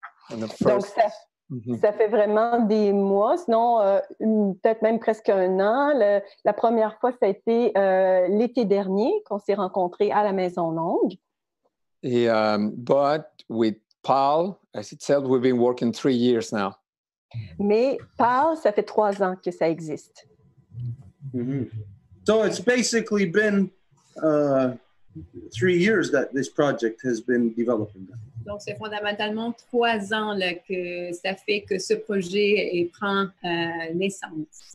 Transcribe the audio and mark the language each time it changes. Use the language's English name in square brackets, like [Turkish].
[French] Donc, ça fait vraiment des mois, sinon peut-être même presque 1 an. La première fois, ça a été l'été dernier qu'on s'est rencontrés à la Maison, longue. [English] But with PAL, as it said, we've been working 3 years now. [French] Mais PAL, ça fait 3 ans que ça existe. Mm-hmm. [English] So it's basically been 3 years that this project has been developing. [French] Donc, c'est fondamentalement 3 ans là, que ça fait que ce projet prend naissance.